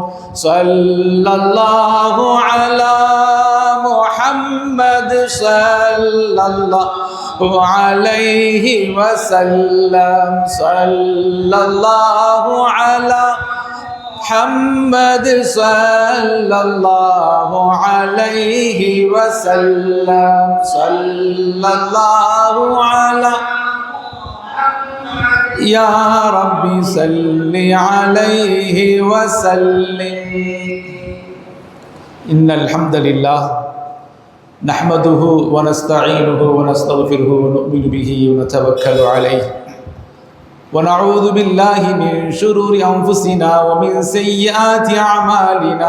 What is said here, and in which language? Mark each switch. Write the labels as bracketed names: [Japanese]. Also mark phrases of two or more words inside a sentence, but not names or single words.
[Arabic] صلى الله على محمد صلى الله عليه وسلم. صلى الله على محمد صلى الله عليه وسلم. صلى الله على يا ربي صل عليه وسلم. إن الحمد لله نحمده ونستعينه ونستغفره ونؤمن به ونتوكل عليه ونعوذ بالله من شرور أنفسنا ومن سيئات أعمالنا.